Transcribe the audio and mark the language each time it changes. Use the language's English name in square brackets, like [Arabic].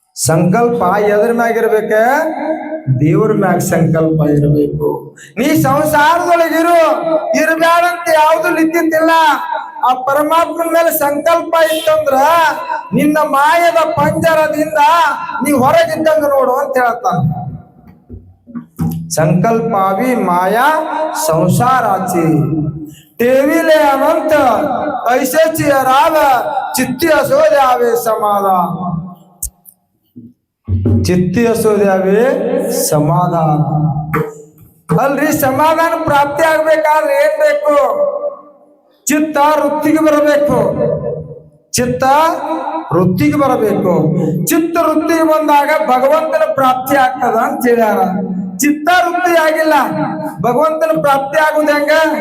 [Kannada] ಸಂಕಲ್ಪ ಎದ್ರ ಮ್ಯಾಗಿರ್ಬೇಕ? ದೇವ್ರ ಮ್ಯಾಗ ಸಂಕಲ್ಪ ಇರಬೇಕು. ನೀ ಸಂಸಾರದೊಳಗಿರು, ಇರಬ್ಯಾಡಂತ ಯಾವ್ದು ಲಿಖಿತಿಲ್ಲ. ಆ ಪರಮಾತ್ಮನ ಮೇಲೆ ಸಂಕಲ್ಪ ಇತ್ತಂದ್ರ ನಿನ್ನ ಮಾಯದ ಪಂಜರದಿಂದ ನೀ ಹೊರಗಿದ್ದಂಗ ನೋಡು ಅಂತ ಹೇಳ್ತಾನ. [Marathi] ಸಂಕಲ್ಪಾವಿ ಮಾಯಾ ಸಂಸಾರಾಚಿ, टेविले अनंत ऐसेची राग चित्ती असो द्यावे समाधान. चित्ती असो द्यावे समाधान. [Kannada] ಅಲ್ರಿ ಸಮಾಧಾನ ಪ್ರಾಪ್ತಿ ಆಗ್ಬೇಕಾದ್ರೆ ಏನ್ ಬೇಕು? ಚಿತ್ತ ವೃತ್ತಿಗೆ ಬರಬೇಕು. ಚಿತ್ತ ವೃತ್ತಿಗೆ ಬರಬೇಕು. ಚಿತ್ತ ವೃತ್ತಿಗೆ ಬಂದಾಗ ಭಗವಂತನ ಪ್ರಾಪ್ತಿ ಆಗ್ತದ ಅಂತ ಹೇಳ್ಯಾರ. ಚಿತ್ತ ವೃತ್ತಿ ಆಗಿಲ್ಲ, ಭಗವಂತನ ಪ್ರಾಪ್ತಿ ಆಗುದ ಹೆಂಗ?